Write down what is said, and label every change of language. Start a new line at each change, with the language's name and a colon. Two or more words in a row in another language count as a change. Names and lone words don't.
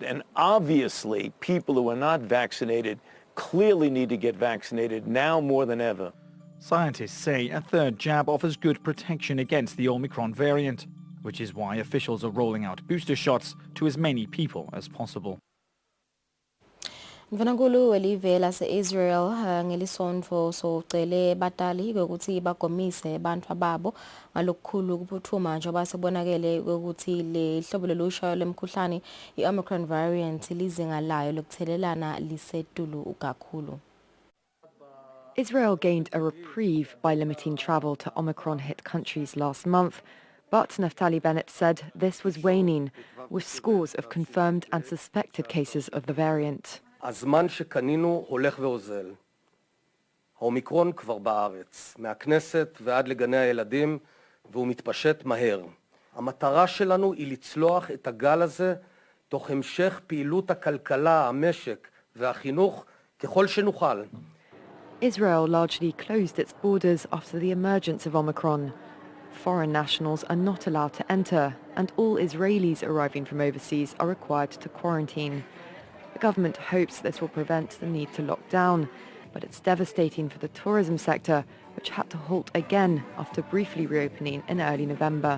English: And obviously, people who are not vaccinated clearly need to get vaccinated now more than ever. Scientists say a third jab offers good protection against the Omicron variant, which is why officials are rolling out booster shots to as many people as possible.
Swati: Mvanankulu welive lase-Israel ngelisonto socele batali ukuthi bagomise bantfu babo ngalokukhulu ukuphuthuma njengoba sebonakele ukuthi le hlobo lolusha lemkhuhlane i-
English: Omicron variant
Swati: lizinga layo lokuthelelana lisetulu kakhulu.
English: Israel gained a reprieve by limiting travel to Omicron-hit countries last month, but Naftali Bennett said this was waning, with scores of confirmed and suspected cases of the variant.
Hebrew: הזמן שקנינו הולך ואוזל. האומיקרון כבר בארץ, מהכנסת ועד לגני הילדים, והוא מתפשט מהר. המטרה שלנו היא לצלוח את הגל הזה תוך המשך פעילות הכלכלה, המשק והחינוך ככל שנוכל.
English: Israel largely closed its borders after the emergence of Omicron. Foreign nationals are not allowed to enter, and all Israelis arriving from overseas are required to quarantine. The government hopes this will prevent the need to lock down, but it's devastating for the tourism sector, which had to halt again after briefly reopening in early November.